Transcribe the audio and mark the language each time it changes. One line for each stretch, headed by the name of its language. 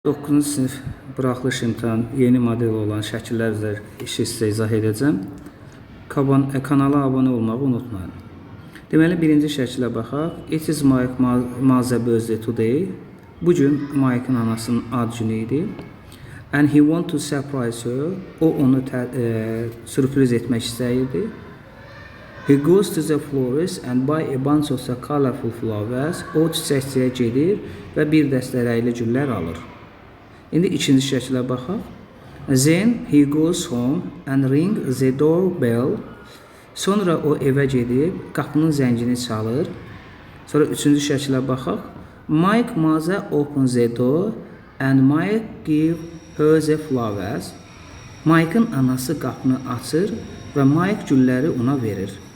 Azerbaijani: 9-cu sinif buraxılış imtahan yeni model olan şəkillər üzrə işi sizə izah edəcəm. Kanala abunə olmağı unutmayın. Deməli, birinci şəkilə baxaq.
English: It is Mike's birthday today.
Azerbaijani: Bugün Mike'ın anasının ad günü idi.
English: And he want to surprise her.
Azerbaijani: O onu sürpriz etmək istəyirdi.
English: He goes to the florist and buy a bunch of the colorful flowers.
Azerbaijani: O çiçəkçiyə gedir və bir dəstə rəngli güllər alır. İndi ikinci şəkilə baxaq.
English: Then he goes home and ring the doorbell.
Azerbaijani: Sonra o evə gedib qapının zəngini çalır. Sonra üçüncü şəkilə baxaq.
English: Mike mother opens the door and Mike give her the flowers.
Azerbaijani: Mike'ın anası qapını açır və Mike gülləri ona verir.